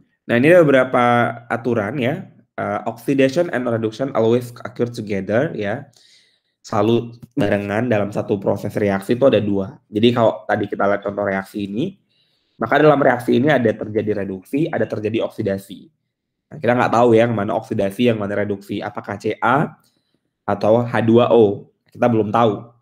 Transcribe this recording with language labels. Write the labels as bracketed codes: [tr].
[id] Nah, ini ada beberapa aturan ya. [en] Oxidation and reduction always occur together ya. [id] Selalu barengan dalam satu proses reaksi itu ada dua. Jadi kalau tadi kita lihat contoh reaksi ini, maka dalam reaksi ini ada terjadi reduksi, ada terjadi oksidasi. Nah, kita nggak tahu ya yang mana oksidasi, yang mana reduksi. Apakah Ca atau H2O? Kita belum tahu.